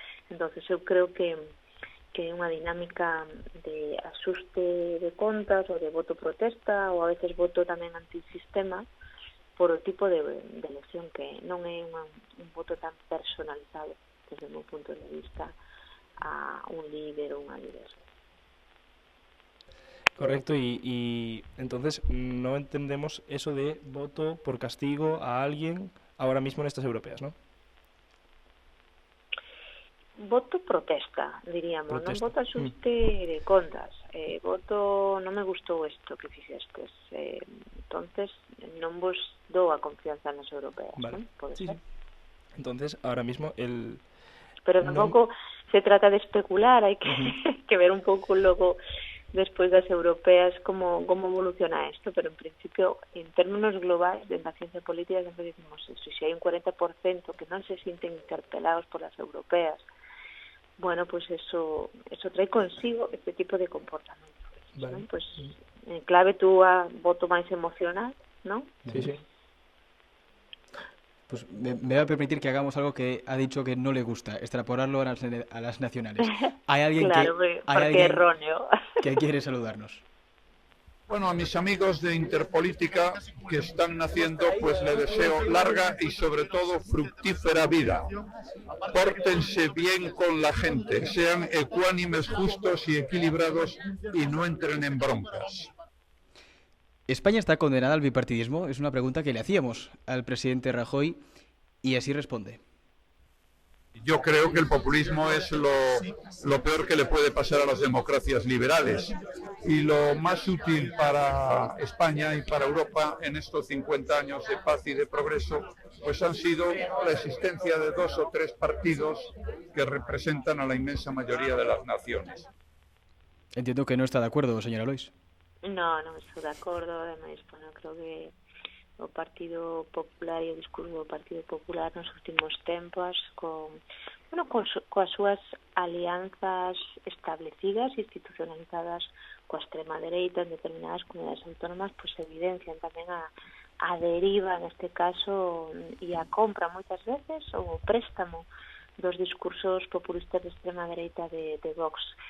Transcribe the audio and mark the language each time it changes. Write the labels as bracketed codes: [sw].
[gl] Entonces eu creo que é unha dinámica de asuste de contas ou de voto protesta ou a veces voto tamén antisistema por o tipo de elección que non é un voto tan personalizado desde o meu punto de vista a un líder ou unha líder. [es] Correcto, y entonces no entendemos eso de voto por castigo a alguien ahora mismo en estas europeas, ¿no? Voto protesta, diríamos, Protesta. [gl] Non voto asuste de contas. Voto, non me gustou isto que fixestes. Entonces, non vos dou a confianza nas europeas, Vale. non? Pode [es] Sí, ser. sí. Entonces, ahora mismo [gl] Pero tampouco se trata de especular, hai que, que ver un pouco logo despois das europeas como evoluciona isto, pero en principio, en términos globais, [es] de la ciencia política, [gl] sempre dicimos eso, se hai un 40% que non se sinten interpelados por las europeas, bueno, pues eso trae consigo este tipo de comportamento. Vale. [es] ¿no? [gl] Pues en clave tú a voto máis emocional, ¿no? [es] Sí, sí. Pues me va a permitir que hagamos algo que ha dicho que no le gusta, extrapolarlo a las nacionales. Hay alguien claro, que porque es erróneo. que quiere saludarnos. Bueno, a mis amigos de Interpolítica que están naciendo, pues le deseo larga y sobre todo fructífera vida. Pórtense bien con la gente, sean ecuánimes, justos y equilibrados y no entren en broncas. ¿España está condenada al bipartidismo? Es una pregunta que le hacíamos al presidente Rajoy y así responde. Yo creo que el populismo es lo peor que le puede pasar a las democracias liberales y lo más útil para España y para Europa en estos 50 años de paz y de progreso pues han sido la existencia de 2 o 3 partidos que representan a la inmensa mayoría de las naciones. Entiendo que no está de acuerdo, señora Lois. [gl] Non estou de acordo, ademais, bueno, creo que o Partido Popular e o discurso do Partido Popular nos últimos tempos coas súas alianzas establecidas, institucionalizadas coa extrema dereita en determinadas comunidades autónomas, pues evidencian tamén a deriva, neste caso, e a compra moitas veces ou o préstamo dos discursos populistas de extrema dereita de Vox.